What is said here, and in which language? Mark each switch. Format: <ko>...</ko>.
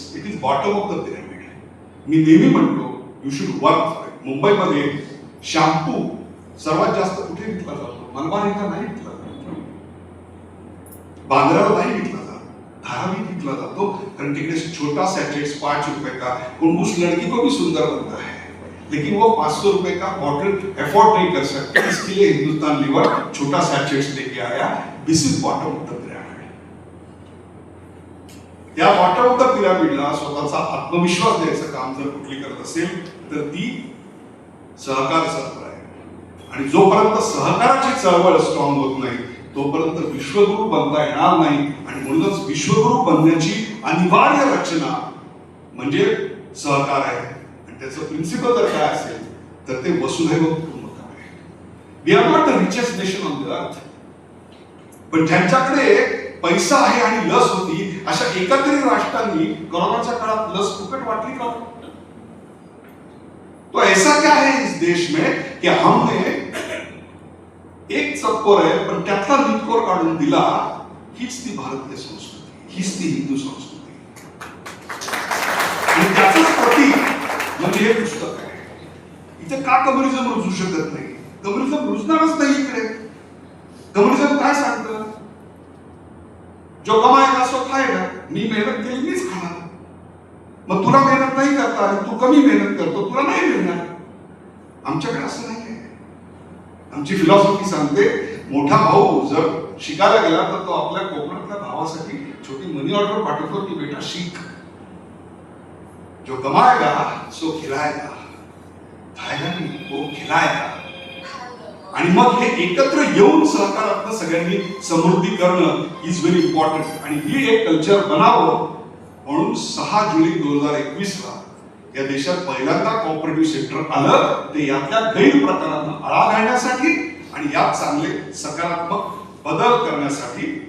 <en>It is bottom of the pyramid.</en> <mr>मी नेहमी म्हणतो</mr> <en>You should work.</en> <mr>मुंबईमध्ये शॅम्पू सर्वात जास्त कुठे विकला जातो? मलबार इथं नाही विकला जातो, बांद्राला नाही विकला जातो, धारावी विकला जातो. कारण तिकडे</mr> <hi>छोटा सैचेट्स 5 रुपए का. उस लड़की को भी सुंदर बनता है लेकिन वो 500 रुपए का बॉटल अफोर्ड नहीं कर सकते. इसके लिए हिंदुस्तान लीवर छोटा सैचेट्स लेके आया.</hi> <en>This is bottom of the pyramid.</en> <mr>या बॉटम ऑफ द पिरामिडला स्वतःचा आत्मविश्वास द्यायचं काम जर कुठली करत असेल तर ती सहकार चळवळ आहे. आणि जोपर्यंत सहकाराची चळवळ स्ट्रॉंग होत नाही तोपर्यंत विश्वगुरु बनता येणार नाही. आणि म्हणूनच विश्वगुरु बनण्याची अनिवार्य रचना म्हणजे सहकार आहे. आणि त्याचं प्रिन्सिपल जर काय असेल तर ते वसुधैव कुटुंबकम आहे.</mr> <en>We are not the richest nation on the earth.</en> <mr>पण ज्यांच्याकडे पैसा आहे आणि लस होती अशा एकत्रित राष्ट्रांनी कोरोनाच्या काळात लस फुकट वाटली का?</mr> <hi>तो ऐसा क्या है इस देश में कि हमने एक चक्कोर</hi> <mr>आहे पण त्यातला नितकोर काढून दिला. हीच ती भारतीय संस्कृती, हीच ती हिंदू संस्कृती. आणि त्याचंच प्रतीक म्हणजे हे पुस्तक आहे. इथे का कम्युनिझम रुजू शकत नाही? कम्युनिझम रुजणारच नाही इकडे. कम्युनिझम काय सांगतं?</mr> <hi>जो कमाएगा सो खाएगा.</hi> <mr>मी मेहनत केली मीच खाणार. मग तुला मेहनत नाही करता आली, तू कमी मेहनत करतो, तुला नाही मिळणार. आमच्याकडे असं नाही आहे. आमची फिलॉसॉफी सांगते मोठा भाऊ जर शिकायला गेला तर तो आपल्या कोकणातल्या भावासाठी छोटी मनी ऑर्डर पाठवतो की बेटा शिक.</mr> <hi>जो कमाएगा सो खिलाएगा, खाएगा नहीं वो खिलाएगा.</hi> <mr>आणि मग हे एकत्र येऊन सहकारातनं सगळ्यांनी समृद्धी करणं</mr> <en>Is very important.</en> <mr>आणि ही एक कल्चर बनावं म्हणून 6 जुलै 2021ला या देशात पहिल्यांदा कोऑपरेटिव्ह सेक्टर आलं. ते यातल्या गैरप्रकारांना आळा घालण्यासाठी आणि यात चांगले सकारात्मक बदल करण्यासाठी.</mr>